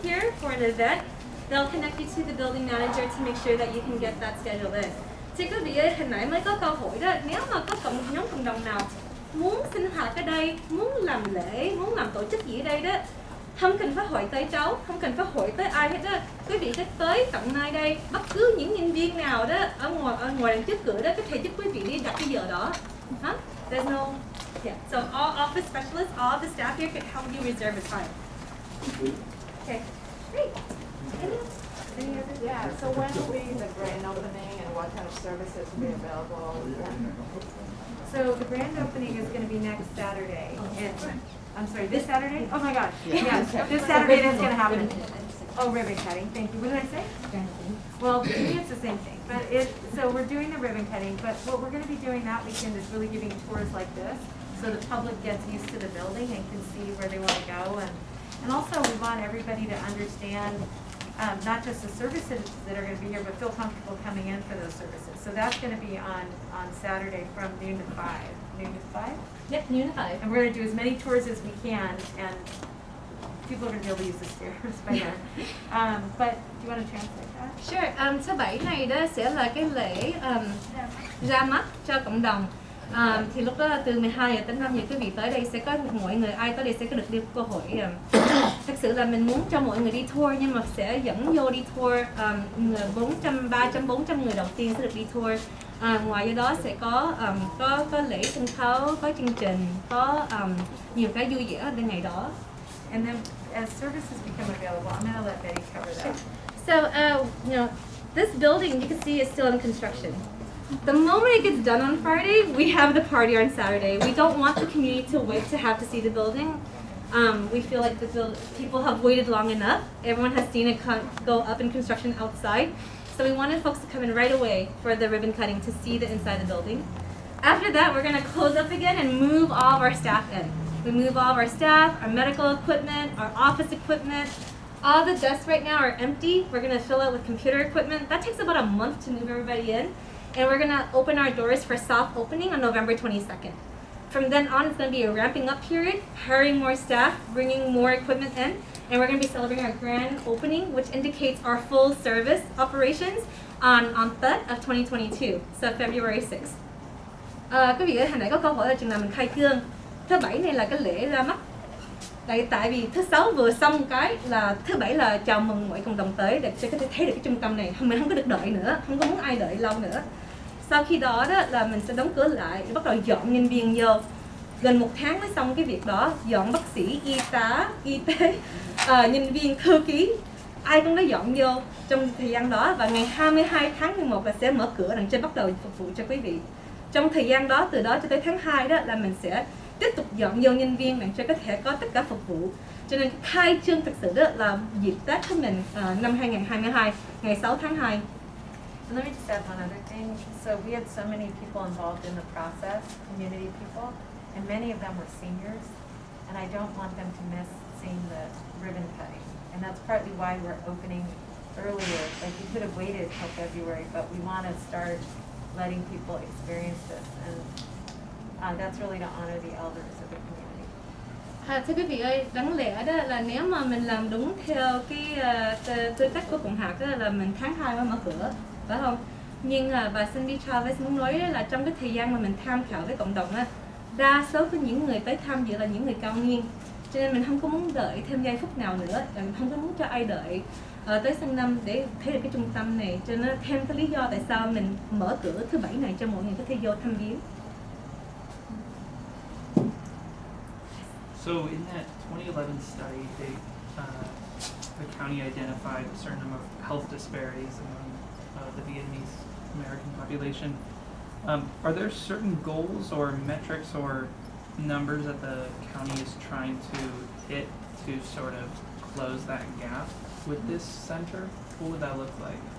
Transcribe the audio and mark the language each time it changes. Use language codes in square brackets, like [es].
[en] an event, they'll connect you to the building manager to make sure that you can get that scheduled in. [vi] Thì quý vị ơi, hồi nãy mới có câu hỏi đó, nếu mà có nhóm cộng đồng nào muốn sinh hoạt ở đây, muốn làm lễ, muốn làm tổ chức gì ở đây đó, không cần phải hỏi tới cháu, không cần phải hỏi tới ai hết đó. Quý vị cứ tới tận nơi đây, bất cứ những nhân viên nào đó ở ngoài đằng trước cửa đó có thể giúp quý vị đi đặt cái giờ đó. [en] There's no, yeah. So all office specialists, all the staff here can help you reserve a time. Okay, great. Yeah, so when will be the grand opening and what kind of services will be available? So the grand opening is going to be next Saturday. I'm sorry, this Saturday? Oh my gosh. Yeah, this Saturday that's going to happen. Oh, ribbon cutting. Thank you. What did I say? Well, to me it's the same thing. But so we're doing the ribbon cutting, but what we're going to be doing that weekend is really giving tours like this, so the public gets used to the building and can see where they want to go. And also we want everybody to understand not just the services that are going to be here, but feel comfortable coming in for those services. So that's going to be on Saturday from noon to 5. Noon to 5? Yep, noon to 5. And we're going to do as many tours as we can, and people are going to be able to use the stairs by then. But do you want to translate that? Sure. [vi] Thứ bảy này đó sẽ là cái lễ ra mắt cho cộng đồng. Thì lúc đó là từ 12 giờ đến 5 giờ quý vị tới đây sẽ có mọi người ai tới đây sẽ có được đi cơ hội. Thực sự là mình muốn cho mọi người đi tour nhưng mà sẽ dẫn vô đi tour 300-400 người đầu tiên sẽ được đi tour. Ngoài đó sẽ có lễ sân khấu, có chương trình, có nhiều cái vui vẻ bên ngày đó. [en] And then as services become available, I'm going to let Betty cover that. So, this building you can see is still in construction. The moment it gets done on Friday, we have the party on Saturday. We don't want the community to wait to have to see the building. We feel like people have waited long enough. Everyone has seen it go up in construction outside. So we wanted folks to come in right away for the ribbon cutting to see the inside of the building. After that, we're going to close up again and move all of our staff in. We move all of our staff, our medical equipment, our office equipment. All the desks right now are empty. We're going to fill it with computer equipment. That takes about a month to move everybody in. And we're going to open our doors for soft opening on November 22nd. From then on, it's going to be a ramping up period, hiring more staff, bringing more equipment in, and we're going to be celebrating our grand opening, which indicates our full service operations on 3rd of 2022, so February 6th. [vi] Quý vị ơi, hồi nãy có câu hỏi là chừng nào mình khai trương. Thứ bảy này là cái lễ ra mắt. Tại vì thứ sáu vừa xong cái là thứ bảy là chào mừng mọi cộng đồng tới để có thể thấy được cái trung tâm này. Mình không có được đợi nữa, không có muốn ai đợi lâu nữa. Sau khi đó là mình sẽ đóng cửa lại, bắt đầu dọn nhân viên vô. Gần 1 tháng mới xong cái việc đó, dọn bác sĩ, y tá, y tế, nhân viên, thư ký, ai cũng đã dọn vô trong thời gian đó. Và ngày 22 tháng 11 là sẽ mở cửa đằng trên bắt đầu phục vụ cho quý vị. Trong thời gian đó, từ đó cho tới tháng 2 đó là mình sẽ tiếp tục dọn vô nhân viên để cho có thể có tất cả phục vụ. Cho nên khai trương thực sự đó là dịp Tết của mình năm 2022, ngày 6 tháng 2. [en] Let me just add one other thing. So we had so many people involved in the process, community people, and many of them were seniors, and I don't want them to miss seeing the ribbon cutting. And that's partly why we're opening earlier. Like we could have waited till February, but we want to start letting people experience this, and that's really to honor the elders of the community. [vi] Thưa quý vị ơi, đáng lẽ đó là nếu mà mình làm đúng theo cái quy tắc của Cộng hạt đó là mình tháng 2 mới mở cửa, phải không? Nhưng và Cindy Chavez muốn nói là trong cái thời gian mà mình tham khảo với cộng đồng á, đa số của những người tới tham dự là những người cao niên, cho nên mình không có muốn đợi thêm giây phút nào nữa, mình không có muốn cho ai đợi tới sang năm để thấy được cái trung tâm này, cho nên thêm cái lý do tại sao mình mở cửa thứ bảy này cho mọi người có thể vô thăm viếng. [en] So in that 2011 study, the county identified a certain number of health disparities among the Vietnamese American population. Are there certain goals or metrics or numbers that the county is trying to hit to sort of close that gap with this center? What would that look like?